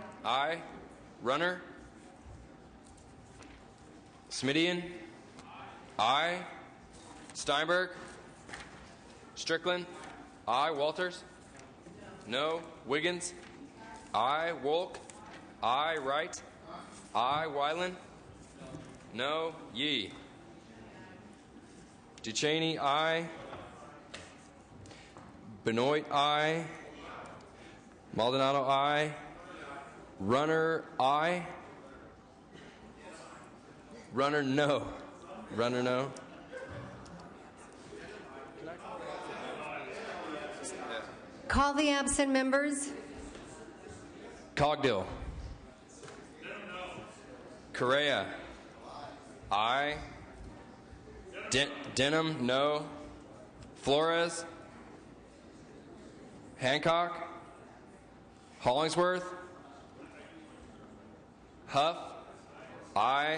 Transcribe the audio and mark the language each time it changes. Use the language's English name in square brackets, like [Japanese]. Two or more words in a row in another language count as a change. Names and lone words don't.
[English] Aye. Runner? Smidian? Aye. Steinberg? Strickland? Aye. Walters? No. Wiggins? Aye. Wolk? Aye. Wright? Aye. Weiland? No. Yee? Duchesne? Aye. Benoit? Aye. Maldonado? Aye. Runner? Aye. Runner? No. Runner? No. Call the absent members. Cogdill? Correa? Aye. Denham? No. Flores? Hancock, Hollingsworth, Huff, aye.